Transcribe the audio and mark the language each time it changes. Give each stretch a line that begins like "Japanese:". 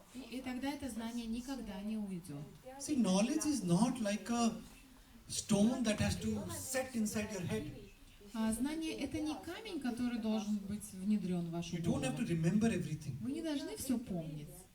Russian: И тогда это знание никогда не уйдет.
English: See, knowledge is not like a stone that has to set inside your head.
Russian: Знание это не камень, который должен быть внедрен в вашу
English: You don't have to
Russian: голову.
English: remember everything.
Russian: Вы не должны все помнить.